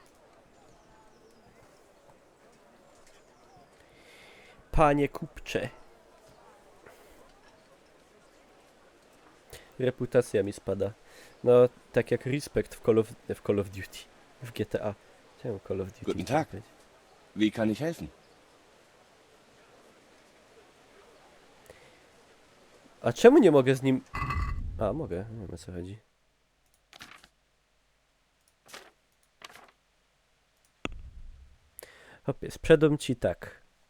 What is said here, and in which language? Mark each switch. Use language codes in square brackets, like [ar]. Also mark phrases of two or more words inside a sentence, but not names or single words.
[pl] Panie kupcze. Reputacja mi spada. No, tak jak respekt w Call of Duty. W GTA. Chciałem Call of Duty. [de] Guten Tag. Wie kann ich helfen? [pl] A czemu nie mogę z nim... A, mogę. Nie wiem, o co chodzi. Hopie, sprzedam ci tak.